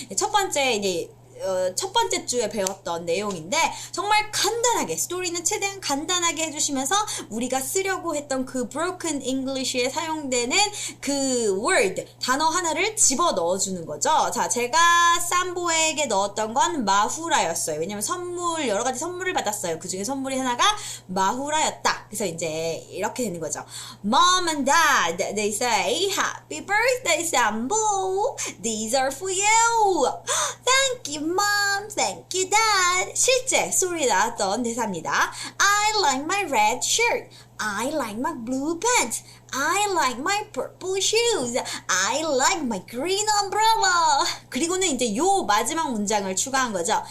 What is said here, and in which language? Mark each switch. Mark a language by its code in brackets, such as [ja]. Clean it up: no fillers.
[ko] 첫 번째 이제 첫 번째 주에 배웠던 내용인데, 정말 간단하게 스토리는 최대한 간단하게 해주시면서 우리가 쓰려고 했던 그 broken English에 사용되는 그 word 단어 하나를 집어 넣어주는 거죠. 자, 제가 삼보에게 넣었던 건 마후라였어요. 왜냐면 여러 가지 선물을 받았어요. 그 중에 선물이 하나가 마후라였다. 그래서 이제 이렇게 되는 거죠. [en] Mom and Dad, they say Happy birthday, Sambo. These are for you. Thank you, Mom. Thank you, Dad. [ko] 실제 스토리에 나왔던 대사입니다. [en] I like my red shirt. I like my blue pants. I like my purple shoes. I like my green umbrella. [ko] 그리고는 이제 요 마지막 문장을 추가한 거죠.